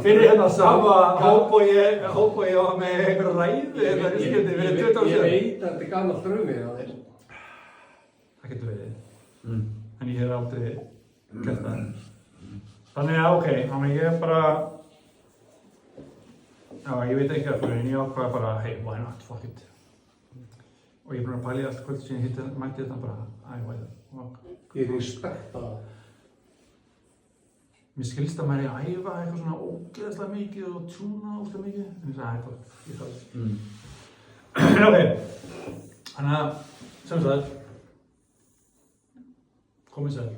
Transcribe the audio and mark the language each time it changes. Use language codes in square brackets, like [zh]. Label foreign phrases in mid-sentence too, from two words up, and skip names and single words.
[is] Fyrir hérna sama hóp og ég var með einhverja ræði eða fyrstskipti fyrir 20 ára síðan. Ég veit að þetta er gaman draumir á þér. Það getur verið. En ég hef aldrei gert það. Þannig að ok, þannig ég bara... Já, ég veit ekki af hverju, en ég ákvaði bara, [en] hey, why not, fuck it. [is] Og ég er búinn að pæla í allt kvöld sem ég mætti þetta bara, [en] why not. [is] Ég respekta það. Mér skilst að maður er að æfa eitthvað svona ógeðslega mikið og tjúna ógeðslega mikið. En ég sagði, fuck, ég þarf það. En ok, þannig að, sem sagt, komið sæl.